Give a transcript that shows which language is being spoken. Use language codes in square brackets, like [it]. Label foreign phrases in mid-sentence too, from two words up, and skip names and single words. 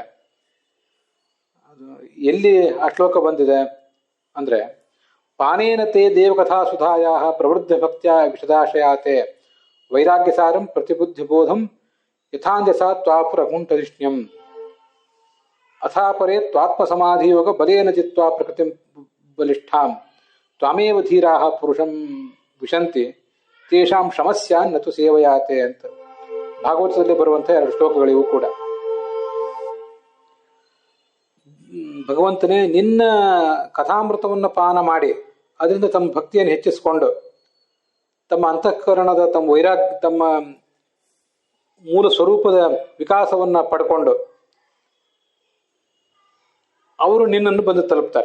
[kn] ಅದು ಎಲ್ಲಿ ಆ ಶ್ಲೋಕ ಬಂದಿದೆ ಅಂದ್ರೆ, [sa] ಪಾನೇನ ತೇ ದೇವಕಥಾ ಸುಧಾಯಾ ಪ್ರವೃದ್ಧ ಭಕ್ತ್ಯಾ ವಿಶದಾಶಯಾತೆ ವೈರಾಗ್ಯಸಾರಂ ಪ್ರತಿಬುದ್ಧಿಬೋಧಂ ಯಥಾಂಜಸಾ ತ್ವಾಪುರಗುಂಠರಿಷ್ಣ್ಯಂ ಅಥಾಪರೇ ತ್ವಾತ್ಮಸಮಾಧಿಯೋಗ ಬಲೇನ ಜಿತ್ವಾ ಪ್ರಕೃತಿ ಬಲಿಷ್ಠಾಂ ತ್ವಾಮೇವ ಧೀರಾಹ ಪುರುಷಂ ವಿಶಂತಿ ತೇಷಾಂ ಶ್ರಮಸ್ಯಾನ್ ನತು ಸೇವಯಾತೆ [kn] ಅಂತ ಭಾಗವತದಲ್ಲಿ ಬರುವಂತಹ 2 ಶ್ಲೋಕಗಳಿವು ಕೂಡ. ಭಗವಂತನೇ, ನಿನ್ನ ಕಥಾಮೃತವನ್ನು ಪಾನ ಮಾಡಿ ಅದರಿಂದ ತಮ್ಮ ಭಕ್ತಿಯನ್ನು ಹೆಚ್ಚಿಸಿಕೊಂಡು ತಮ್ಮ ಅಂತಃಕರಣದ ತಮ್ಮ ಮೂಲ ಸ್ವರೂಪದ ವಿಕಾಸವನ್ನ ಪಡ್ಕೊಂಡು ಅವರು ನಿನ್ನನ್ನು ಬಂದು ತಲುಪ್ತಾರೆ.